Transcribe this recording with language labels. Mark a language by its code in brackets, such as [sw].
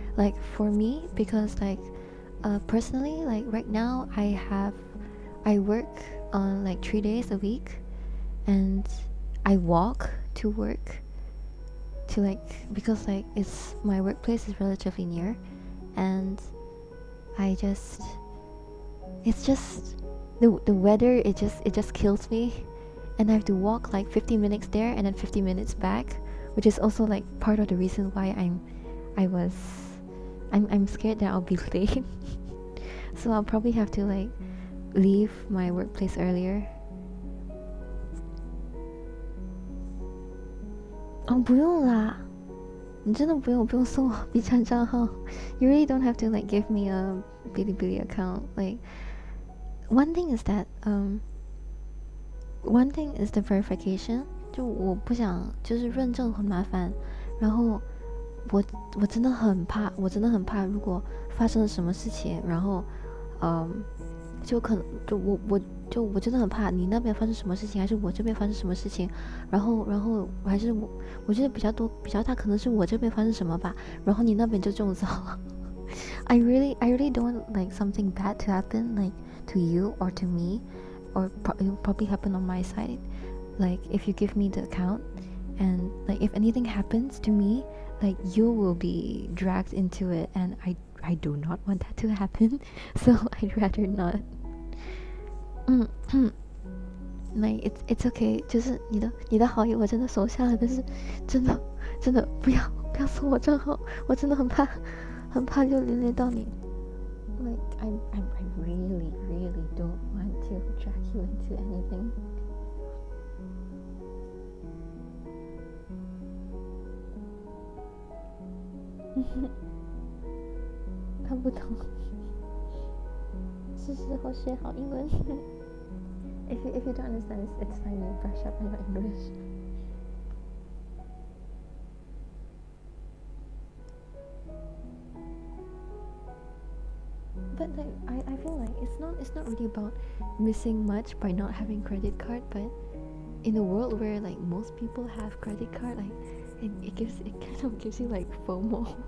[en] Like for me, because like personally, like right now I work on like 3 days a week, and I walk to work to like, because like it's my workplace is relatively near, and it's just the weather, it just kills me, and I have to walk like 50 minutes there and then 50 minutes back, which is also like part of the reason why I was I'm scared that I'll be late. So I'll probably have to like leave my workplace earlier. [zh] 哦，不用啦，你真的不用送我 B 站账号。 [en] You really don't have to like give me a Bilibili account. Like one thing is that one thing is the verification. [zh] 就我不想就是认证很麻烦，然后我我真的很怕，如果发生了什么事情，然后就可能我真的很怕你那边发生什么事情，还是我这边发生什么事情，然后还是我觉得比较大可能是我这边发生什么吧，然后你那边就中招了。 [en] I really don't want like something bad to happen like to you or to me, or it'll probably happen on my side. Like if you give me the account, and like if anything happens to me, like you will be dragged into it, and I do not want that to happen. So I'd rather not. like it's okay， [zh] 就是你的好意我真的收下了，但是真的不要送我账号，我真的很怕就连累到你。 [en] Like I really don't want to drag you into anything. [zh] 看不懂，是时候学好英文。 [en] If you don't understand, it's fine. You brush up on your English. But like I feel like it's not really about missing much by not having credit card, but in a world where like most people have credit card, like it kind of gives you like FOMO.